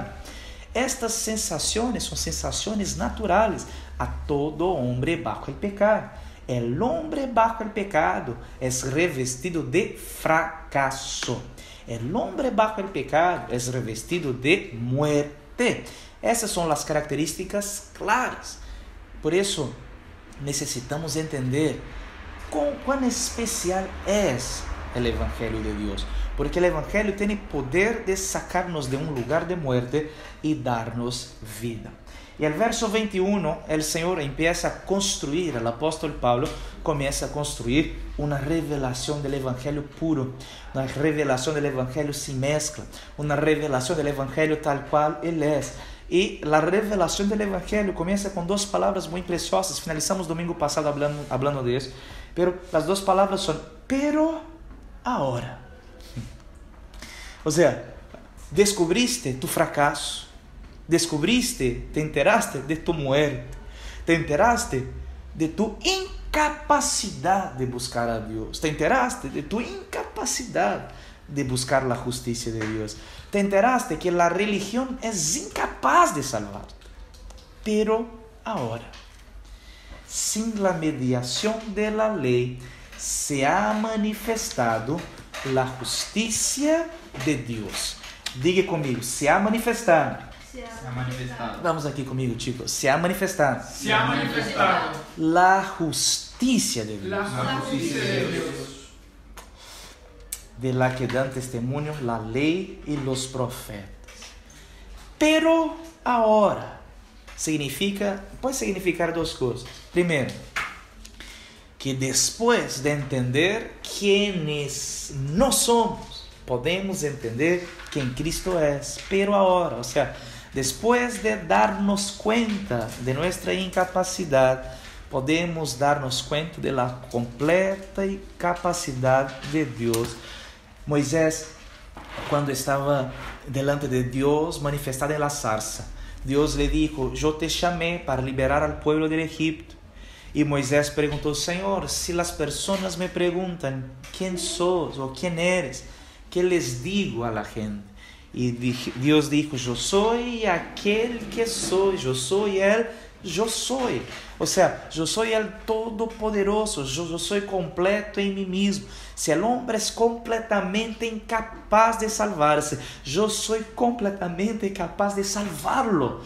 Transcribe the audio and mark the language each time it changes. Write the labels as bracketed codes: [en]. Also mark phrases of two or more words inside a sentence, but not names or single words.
[es] Estas sensaciones son sensaciones naturales a todo hombre bajo el pecado. El hombre bajo el pecado es revestido de fracaso. El hombre bajo el pecado es revestido de muerte. [pt] Essas são as características claras. Por isso, necessitamos entender quão especial é o Evangelho de Deus. Porque o Evangelho tem poder de sacar-nos de um lugar de muerte e dar-nos vida. E no verso 21, o Senhor empieza a construir, o apóstolo Paulo começa a construir uma revelação do Evangelho puro, uma revelação do Evangelho sem mescla, uma revelação do Evangelho tal qual ele é. E a revelação do Evangelho começa com duas palavras muito preciosas. Finalizamos domingo passado [es] hablando de [pt] isso. Pero as duas palavras são [es] pero ahora. [pt] Ou seja, descobriste tu fracasso, descobriste, [es] te enteraste de tu muerte, te enteraste de tu [pt] incapacidade de buscar a Deus, [es] te enteraste de tu [pt] incapacidade de buscar a justiça de Deus, [es] te enteraste que [pt] a religião é incapaz de salvar-te. Pero agora, sem a mediação da lei, [es] se ha manifestado [pt] a justiça de Deus. Diga comigo, [es] se ha manifestado. Se ha manifestado. [pt] Vamos aqui comigo, [es] chicos. Se ha manifestado. Se ha manifestado. La justicia de Dios. La justicia de Dios. De la que dan testimonio la ley y los profetas. Pero ahora puede significar dos cosas. Primero, que después de entender quiénes no somos, podemos entender quién Cristo es. Pero ahora, o sea, después de darnos cuenta de nuestra incapacidad, podemos darnos cuenta de la completa capacidad de Dios. Moisés, [pt] quando estava delante de Deus, [es] manifestado em la zarza, [pt] Deus lhe dijo, eu te chamei para liberar [es] al pueblo del Egipto. [pt] E Moisés perguntou, Senhor, se as pessoas me perguntam, [es] quem sos ou quem eres, que les digo a la gente? [pt] E Deus dijo, eu sou aquele que sou, eu sou ele, eu sou. Ou seja, eu sou el Todo-Poderoso, eu sou completo em mim mesmo. Se o homem é completamente incapaz de salvar-se, eu sou completamente capaz de salvá-lo.